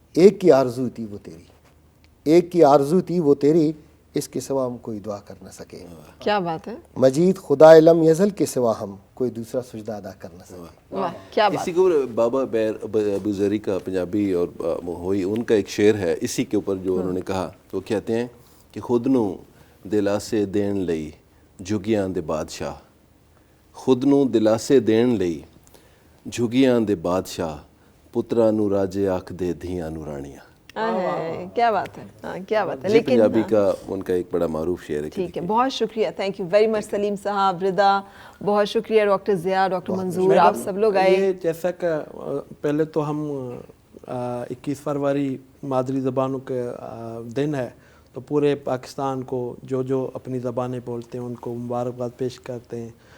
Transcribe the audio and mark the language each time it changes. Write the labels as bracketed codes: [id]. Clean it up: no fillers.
[ur] ایک کی آرزو تھی وہ تیری، ایک کی آرزو تھی وہ تیری، اس کے سوا ہم کوئی دعا کر نہ سکے. کیا بات ہے. مجید خدا لم یزل کے سوا ہم کوئی دوسرا سجدہ ادا کر نہ سکے. واہ کیا بات. اسی کے اوپر بابا ابو ذری کا پنجابی اور ہوئی ان کا ایک شعر ہے اسی کے اوپر جو انہوں نے کہا. وہ کہتے ہیں کہ [pa] خود نو دلاسے دین لئی جھگیاں دے بادشاہ، خود نو دلاسے دین لئی جھگیاں دے بادشاہ، پترا نو راجے آکھ دے دھیاں نو رانیاں. [ur] کیا بات ہے. ہاں کیا بات ہے. یہ لیکن پنجابی کا ان کا ایک بڑا معروف شعر ہے. ٹھیک ہے، بہت شکریہ. [en] thank you very much [ur] سلیم صاحب، رضا، بہت شکریہ. ڈاکٹر ضیاء، ڈاکٹر منظور، آپ سب لوگ آئے. یہ جیسا کہ پہلے تو ہم 21 فروری مادری زبانوں کے دن ہے، تو پورے پاکستان کو جو جو اپنی زبانیں بولتے ہیں ان کو مبارکباد پیش کرتے ہیں.